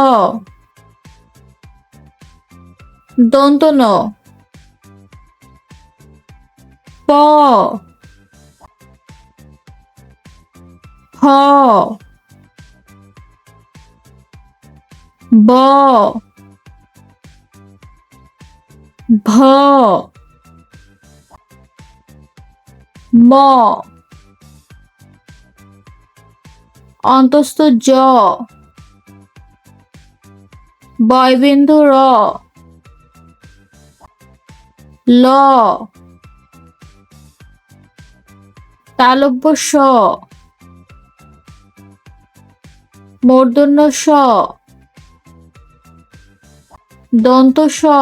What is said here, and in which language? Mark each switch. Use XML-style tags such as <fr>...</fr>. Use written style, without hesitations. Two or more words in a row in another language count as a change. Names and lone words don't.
<bn>দন্ত ন, প, ফ, ব, ভ, ম, অন্তস্থ জ, বয়বিন্দু র, ল, তালব্য স, মূর্ধন্য স, দন্ত স,</bn>